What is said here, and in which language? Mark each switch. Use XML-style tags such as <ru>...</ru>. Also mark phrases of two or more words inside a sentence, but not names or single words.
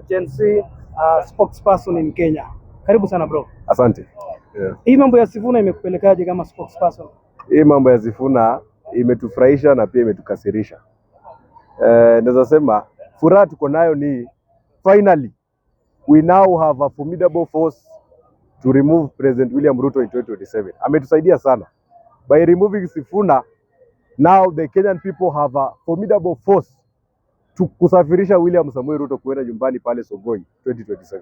<en>Gen Z spokesperson in Kenya.</en> <sw>Karibu sana bro. Asante. Yeah. Hii mambo ya Sifuna imekupelekaje kama spokesperson? Hii mambo ya Sifuna imetufurahisha na pia imetukasirisha. Naweza sema furaha tuko nayo ni</sw> <en>finally we now have a formidable force to remove President William Ruto in 2027.</en> <sw>Ametusaidia sana.</sw> <en>By removing Sifuna, now the Kenyan people have a formidable force to</en> <sw>kusafirisha William Samoei Ruto kuenda nyumbani pale Sogoi 2027.</sw>